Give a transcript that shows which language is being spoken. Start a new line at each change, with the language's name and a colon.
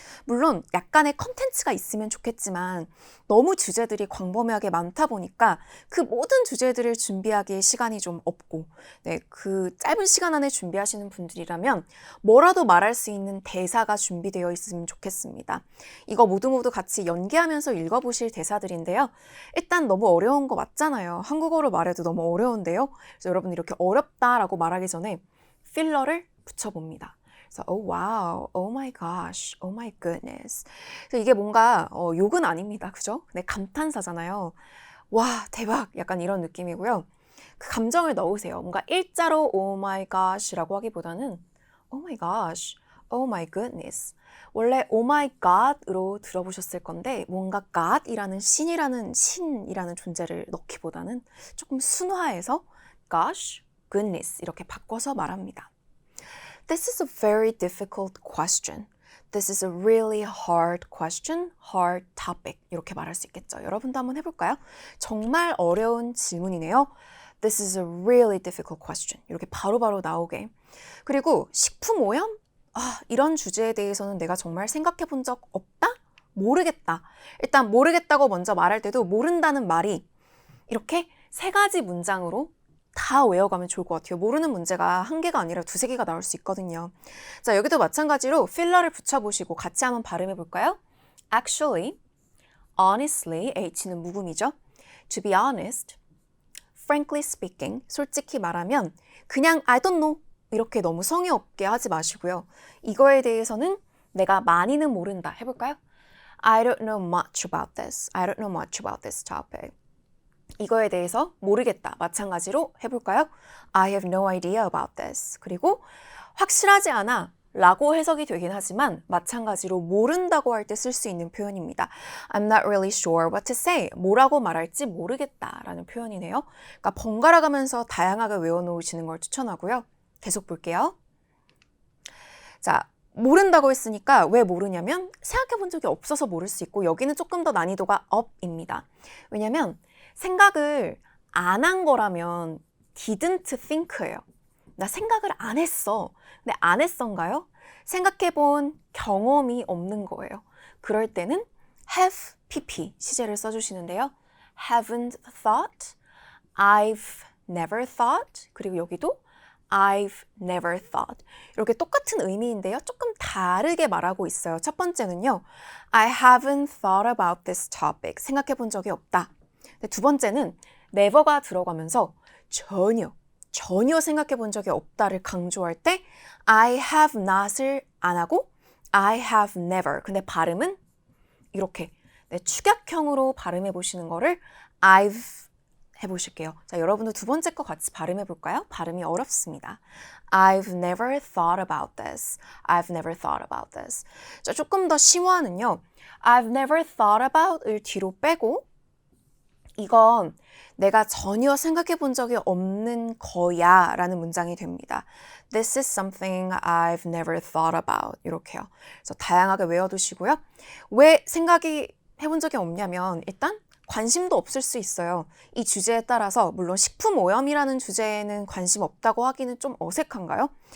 Korean: 물론 약간의 컨텐츠가 있으면 좋겠지만 너무 주제들이 광범위하게 많다 보니까 그 모든 주제들을 준비하기에 시간이 좀 없고 그 짧은 시간 안에 준비하시는 분들이라면 뭐라도 말할 수 있는 대사가 준비되어 있으면 좋겠습니다. 이거 모두 같이 연기하면서 읽어보실 대사들인데요. 일단 너무 어려운 거 맞잖아요. 한국어로 말해도 너무 어려운데요. 그래서 여러분 이렇게 어렵다라고 말하기 전에 필러를 붙여봅니다. 그래서
English: oh wow, oh my gosh, oh my goodness.
Korean: 그래서 이게 뭔가 욕은 아닙니다, 그죠? 근데 감탄사잖아요. 와 대박, 약간 이런 느낌이고요. 그 감정을 넣으세요. 뭔가 일자로
English: oh my gosh
Korean: 라고 하기보다는
English: oh my gosh, oh my goodness.
Korean: 원래 oh my god으로 들어보셨을 건데 뭔가 god이라는 신이라는 존재를 넣기보다는 조금 순화해서 gosh, goodness 이렇게 바꿔서 말합니다.
English: This is a very difficult question. This is a really hard question, hard topic.
Korean: 이렇게 말할 수 있겠죠. 여러분도 한번 해볼까요? 정말 어려운 질문이네요.
English: This is a really difficult question.
Korean: 이렇게 바로바로 나오게. 그리고 식품 오염? 이런 주제에 대해서는 내가 정말 생각해 본 적 없다? 모르겠다. 일단 모르겠다고 먼저 말할 때도 모른다는 말이 이렇게 3가지 문장으로 다 외워가면 좋을 것 같아요. 모르는 문제가 1개가 아니라 2-3개가 나올 수 있거든요. 자, 여기도 마찬가지로 필러를 붙여보시고 같이 한번 발음해 볼까요?
English: Actually, honestly,
Korean: H는 묵음이죠.
English: To be honest, frankly speaking,
Korean: 솔직히 말하면 그냥
English: I don't know
Korean: 이렇게 너무 성의 없게 하지 마시고요. 이거에 대해서는 내가 많이는 모른다 해볼까요?
English: I don't know much about this. I don't know much about this topic.
Korean: 이거에 대해서 모르겠다. 마찬가지로 해볼까요?
English: I have no idea about this.
Korean: 그리고 확실하지 않아 라고 해석이 되긴 하지만 마찬가지로 모른다고 할 때 쓸 수 있는 표현입니다.
English: I'm not really sure what to say.
Korean: 뭐라고 말할지 모르겠다 라는 표현이네요. 그러니까 번갈아 가면서 다양하게 외워놓으시는 걸 추천하고요. 계속 볼게요. 자, 모른다고 했으니까 왜 모르냐면 생각해 본 적이 없어서 모를 수 있고 여기는 조금 더 난이도가 up입니다. 왜냐면 생각을 안 한 거라면 didn't think예요. 나 생각을 안 했어. 근데 안 했던가요? 생각해 본 경험이 없는 거예요. 그럴 때는 have pp 시제를 써주시는데요.
English: haven't thought, I've never thought,
Korean: 그리고 여기도
English: I've never thought.
Korean: 이렇게 똑같은 의미인데요. 조금 다르게 말하고 있어요. 첫 번째는요.
English: I haven't thought about this topic.
Korean: 생각해 본 적이 없다. 두 번째는 never가 들어가면서 전혀 생각해 본 적이 없다를 강조할 때
English: I have not
Korean: 을 안 하고
English: I have never.
Korean: 근데 발음은 이렇게 축약형으로 발음해 보시는 거를 I've 해보실게요. 자, 여러분도 두 번째 거 같이 발음해 볼까요? 발음이 어렵습니다.
English: I've never thought about this. I've never thought about this.
Korean: 자, 조금 더 심화는요.
English: I've never thought about
Korean: 을 뒤로 빼고 이건 내가 전혀 생각해 본 적이 없는 거야 라는 문장이 됩니다.
English: This is something I've never thought about.
Korean: 이렇게요. 그래서 다양하게 외워두시고요. 왜 생각이 해본 적이 없냐면 일단 관심도 없을 수 있어요. 이 주제에 따라서 물론 식품 오염이라는 주제에는 관심 없다고 하기는 좀 어색한가요?